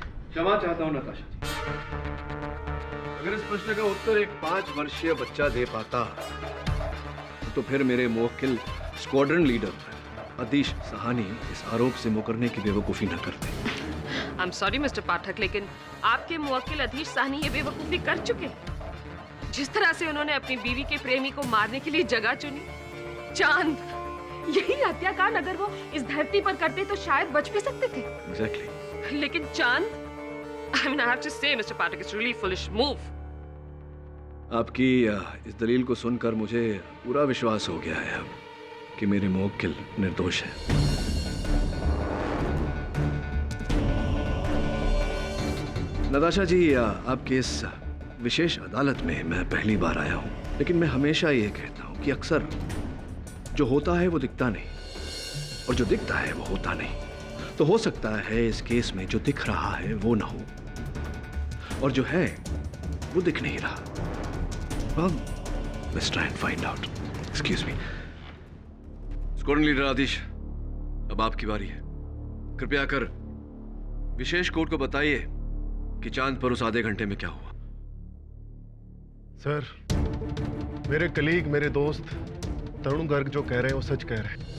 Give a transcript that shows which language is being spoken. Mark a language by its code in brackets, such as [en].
[hi] क्षमा चाहता हूं नताशा जी। अगर इस प्रश्न का उत्तर एक 5 वर्षीय बच्चा दे पाता तो फिर मेरे मुवक्किल स्क्वाड्रन लीडर अदीश सहानी इस आरोप से मुकरने की बेवकूफी न करते। [en] I'm sorry [hi] मिस्टर पाठक, लेकिन आपके मुवक्किल अदीश साहनी ये बेवकूफी कर चुके। जिस तरह से उन्होंने अपनी बीवी के प्रेमी को मारने के लिए जगह चुनी, चांद, यही हत्याकांड अगर वो इस धरती पर करते तो शायद बच भी सकते थे। [en] Exactly. [hi] लेकिन चांद, [en] I mean, I have to say, Mr. Pathak, it's really foolish move. [hi] आपकी इस दलील को सुनकर मुझे पूरा विश्वास हो गया है अब कि मेरे मुवक्किल निर्दोष है। नताशा जी, आपके इस विशेष अदालत में मैं पहली बार आया हूं, लेकिन मैं हमेशा ये कहता हूं कि अक्सर जो होता है वो दिखता नहीं और जो दिखता है वो होता नहीं। तो हो सकता है इस केस में जो दिख रहा है वो ना हो और जो है वो दिख नहीं रहा। [en] Well, let's try and find out. Excuse me. [hi] Squadron leader आदिश, अब आपकी बारी है। कृपया कर विशेष कोर्ट को बताइए कि चांद पर उस आधे घंटे में क्या हुआ। सर, मेरे कलीग, मेरे दोस्त तरुण गर्ग जो कह रहे हैं वो सच कह रहे हैं।